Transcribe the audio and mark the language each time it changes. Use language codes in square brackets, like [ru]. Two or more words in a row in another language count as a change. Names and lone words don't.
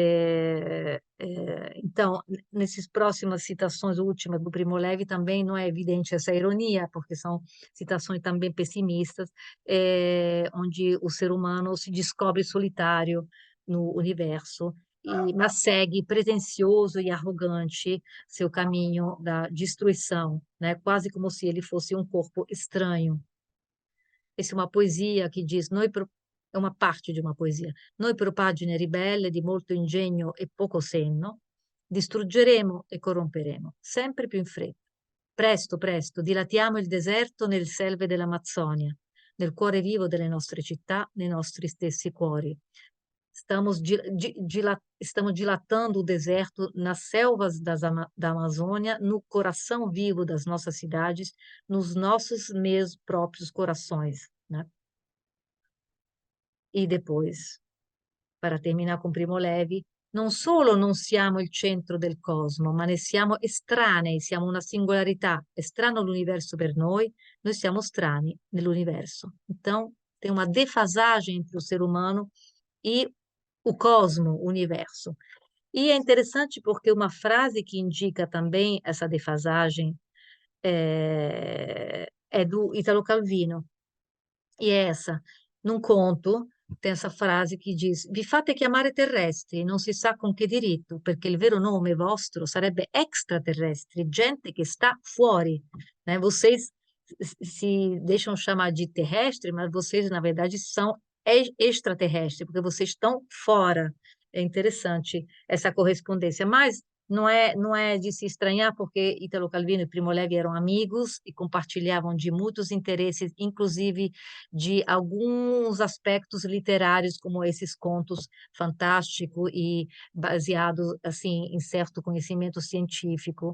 [pt] Então, nessas próximas citações últimas do Primo Levi também não é evidente essa ironia, porque são citações também pessimistas, onde o ser humano se descobre solitário no universo, mas segue pretensioso e arrogante seu caminho da destruição, né? Quase como se ele fosse um corpo estranho. Essa é uma poesia [it] che diz, è una parte di una poesia. Noi per pagine ribelle di molto ingegno e poco senno, distruggeremo e corromperemo, sempre più in fretta. Presto, presto, dilatiamo il deserto nelle selve dell'Amazzonia, nel cuore vivo delle nostre città, nei nostri stessi cuori. [pt] Estamos dilatando o deserto nas selvas da Amazônia, no coração vivo das nossas cidades, nos nossos mesmos próprios corações, né? E depois, para terminar [it] con Primo Levi, non solo non siamo il centro del cosmo, ma ne siamo estranei, siamo una singolarità, è strano l'universo per noi siamo strani nell'universo. [pt] Então, tem uma defasagem entre o ser humano e o cosmo, o universo. E é interessante porque uma frase que indica também essa defasagem é do Italo Calvino, e é essa, num conto, tem essa frase que diz: [it] Vi fate chiamare terrestri, non si sa con che diritto, perché il vero nome vostro sarebbe extraterrestri, gente che sta fuori, [pt] né? Vocês se deixam chamar de terrestre, mas vocês, na verdade, são extraterrestres, porque vocês estão fora. É interessante essa correspondência, mas não é de se estranhar, porque Italo Calvino e Primo Levi eram amigos e compartilhavam de muitos interesses, inclusive de alguns aspectos literários, como esses contos fantásticos e baseados assim em certo conhecimento científico.